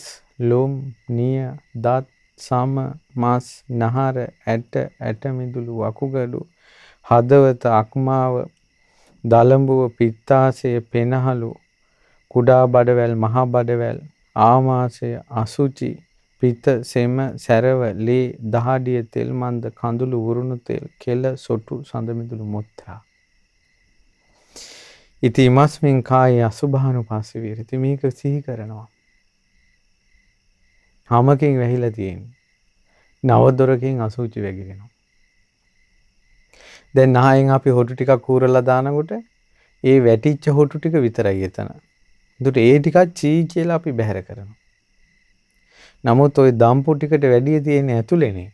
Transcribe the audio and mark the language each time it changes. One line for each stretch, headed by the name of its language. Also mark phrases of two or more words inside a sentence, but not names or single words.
Sinhala: ලොම් නිය දත් සම මස් නහර ඇට මිදුළු වකුගඩු හදවත අක්මාව දලඹුව පිත්තාශය පෙනහළු කුඩා බඩවැල් මහා බඩවැල් ආමාශය අසුචි පිත සෙම සැරව ලේ දහඩිය තෙල් මන්ද කඳුළු උරුණු තෙල් කෙල සොටු සඳ මිදුළු මුත්‍රා.
Pali: ඉති ඉමස්මින් කායේ අසුභානුපස්සී විහෙරති.
Sinhala: මේක සිහි කරනවා. හමකින් වැහිලා තියෙන්නේ. නව දොරකින් අසුචි වැగిරෙනවා. දැන් නහයෙන් අපි හොටු ටිකක් කූරලා දානකොට ඒ වැටිච්ච හොටු ටික විතරයි එතන. ඒකට ඒ ටිකක් චී කියලා අපි බැහැර කරනවා. නමුත් ওই දම්පු ටිකට වැඩිය තියෙන ඇතුලේනේ.